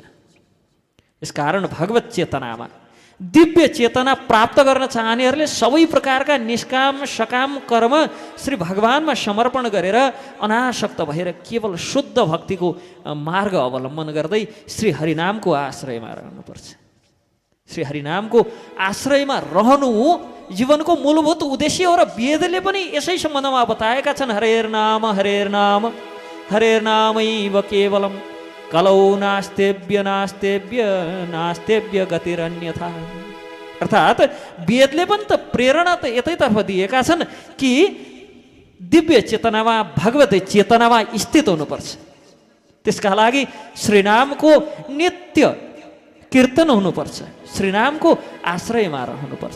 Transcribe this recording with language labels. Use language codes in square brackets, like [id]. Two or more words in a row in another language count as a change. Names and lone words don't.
[ne] यसकारण भगवत चेतनामा दिव्य चेतना प्राप्त गर्न चाहनेहरूले सबै प्रकारका निष्काम सकाम कर्म श्री भगवानमा समर्पण गरेर अनासक्त भएर केवल शुद्ध भक्तिको मार्ग अवलम्बन गर्दै श्री हरिनामको आश्रयमा रहनुपर्छ। श्री हरिनामको आश्रयमा रहनु जीवनको मूलभूत उद्देश्य हो र वेदले पनि यसै सम्बन्धमा बताएका छन्। [sa] हरेर नाम हरेर्नामैव केवलम कलौ नास्तेव्य नास्तेव्य नास्तेव्य गतिरन्यथा। [ne] अर्थात् वेदले पनि त प्रेरणा त यतैतर्फ दिएका छन् कि दिव्य चेतनामा भगवत चेतनामा स्थित हुनुपर्छ। त्यसका लागि श्रीनामको नित्य कीर्तन हुनुपर्छ, श्रीनामको आश्रयमा रहनुपर्छ।